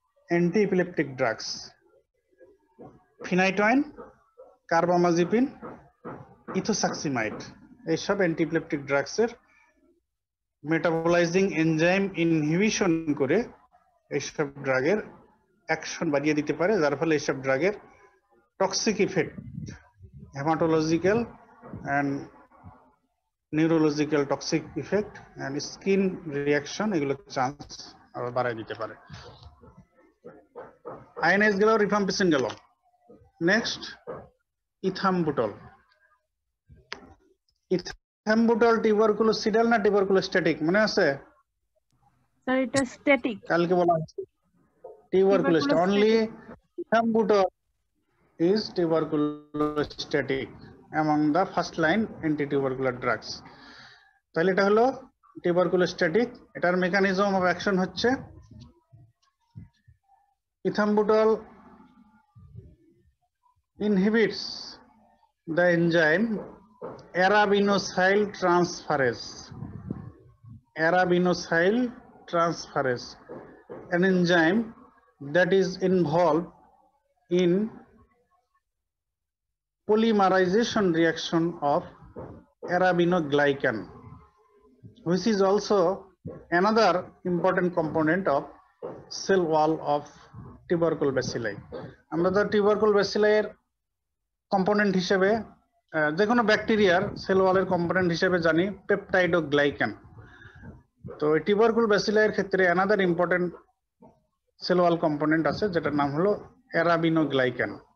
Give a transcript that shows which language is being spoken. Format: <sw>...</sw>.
<bn>Anti ইপিলেপটিক drugs ফিনাইটোয়েন, কার্বামাজিপিন, ইথোসাক্সিমাইড, এইসব anti ইপিলেপটিক ড্রাগসের মেটাবলাইজিং enzyme inhibition করে এইসব ড্রাগের অ্যাকশন বাড়িয়ে দিতে পারে, যার ফলে এইসব ড্রাগের toxic effect, haematological and neurological toxic effect and skin reaction, এগুলো চান্স আরো বাড়ায় দিতে পারে। আইএনএস গেল, রিফাম্পিসিন গেল। নেক্সট ইথাম্বুটল। ইথাম্বুটল টিউবারকুলোসিডাল না টিউবারকুলোস্ট্যাটিক মনে আছে? স্যার এটা স্ট্যাটিক। কালকে বলা হয়েছে টিউবারকুলোস্ট্যাটিক।</bn> <en>Only ethambutol is tuberculostatic among the first line anti-tubercular drugs.</en> <bn>তাহলে এটা হলো টিউবারকুলোস্ট্যাটিক। এটার মেকানিজম অফ অ্যাকশন হচ্ছে ইথাম্বুটল</bn> <en>inhibits the enzyme arabinosyl transferase. Arabinosyl transferase, an enzyme that is involved in polymerization reaction of arabinoglycan, which is also another important component of cell wall of tubercle bacilli.</en> <bn>আমরা তো tubercle bacilli এর component হিসেবে যে কোনো ব্যাকটেরিয়ার sell ওয়ালের component হিসেবে জানি পেপটাইডোগ্লাইকান। তো tubercle bacilli এর ক্ষেত্রে</bn> <en>another important</en> <bn>cell wall component আছে যেটার নাম হলো অ্যারাবিনোগ্লাইকান।</bn>